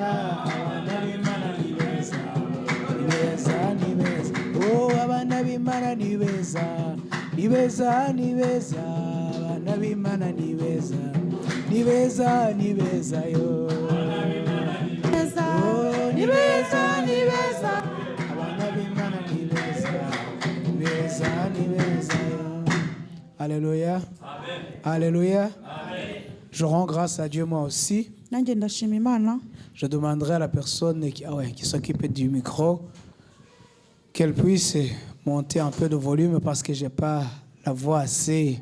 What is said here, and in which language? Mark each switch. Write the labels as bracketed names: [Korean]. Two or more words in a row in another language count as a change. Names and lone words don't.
[Kinyarwanda] Abana b'Imana ni beza, ni beza, ni beza. Oh, abana b'Imana ni beza, ni beza, ni beza. Abana b'Imana ni beza, ni beza, ni beza yo. Oh, ni beza, ni beza. Alléluia. Alléluia. [French] Je rends grâce à Dieu moi aussi. Je demanderai à la personne qui s'occupe du micro qu'elle puisse monter un peu de volume parce que je n'ai pas la voix assez.